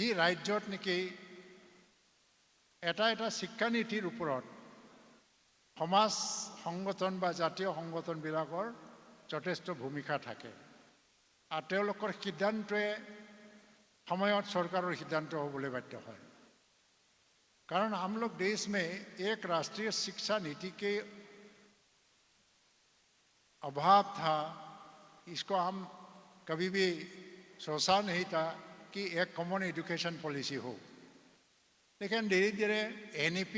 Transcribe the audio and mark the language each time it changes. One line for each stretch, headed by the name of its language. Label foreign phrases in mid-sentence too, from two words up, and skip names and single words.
Assamese: ৰাজ্যত নেকি এটা এটা শিক্ষানীতিৰ ওপৰত সমাজ সংগঠন বা জাতীয় সংগঠনবিলাকৰ যথেষ্ট ভূমিকা থাকে আৰু তেওঁলোকৰ সিদ্ধান্তয়ে সময়ত চৰকাৰৰ সিদ্ধান্ত হ'বলৈ বাধ্য হয়
Hindi: कारण हम लोग देश में एक राष्ट्रीय शिक्षा नीति के अभाव था इसको हम कभी भी सोचा नहीं था कि एक
English: common education policy
Hindi: हो लेकिन धीरे धीरे एनईपी